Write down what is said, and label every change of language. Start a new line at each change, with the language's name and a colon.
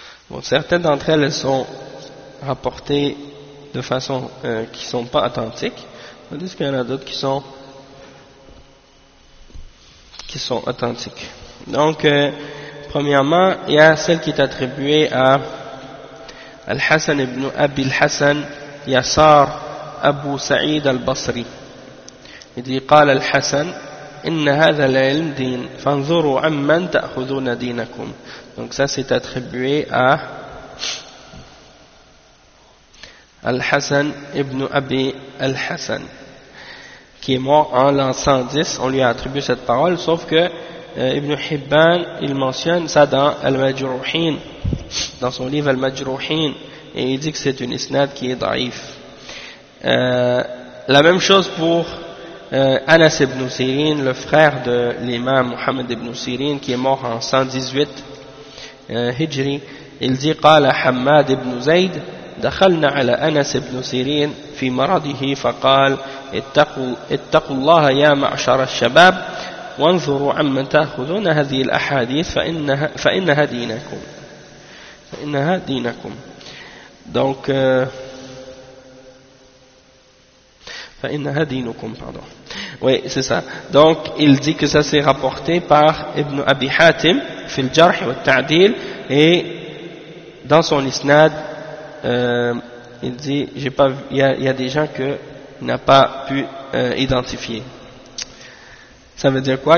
French: Bon, certaines d'entre elles sont rapportées de façon qui ne sont pas authentiques, tandis qu'il y en a d'autres qui sont authentiques. Donc, premièrement, il y a celle qui est attribuée à Al-Hassan ibn Abi al-Hassan Yassar Abu Sa'id al-Basri. Il dit,
Arabic: قال Al-Hassan, إن هذا العلم دين فانظروا عمن تأخذون دينكم.
French: Donc ça c'est attribué à Al-Hassan ibn Abi al-Hassan, qui est mort en l'an 110. On lui a attribué cette parole, sauf que Ibn Hibban, il mentionne ça dans Al-Majruhin, dans son livre Al-Majruhin, et il dit que c'est une isnad qui est daif. La même chose pour Anas ibn Sirin, le frère de l'imam Muhammad ibn Sirin, qui est mort en 118 Hijri. Il dit,
Arabic: قال حماد ibn Zayd, دخلنا على أنس بن سيرين في مرضه فقال اتقوا الله يا معشر الشباب وانظروا عمن تأخذون هذه الأحاديث فإنها دينكم فإنها دينكم
French: donc
Arabic: فإنها دينكم
French: pardon. Oui, c'est ça. Donc il dit que ça s'est rapporté par Ibn Abi Hatim في الجرح والتعديل, et dans son isnad, il dit, il y a des gens que n'a pas pu identifier. Ça veut dire quoi?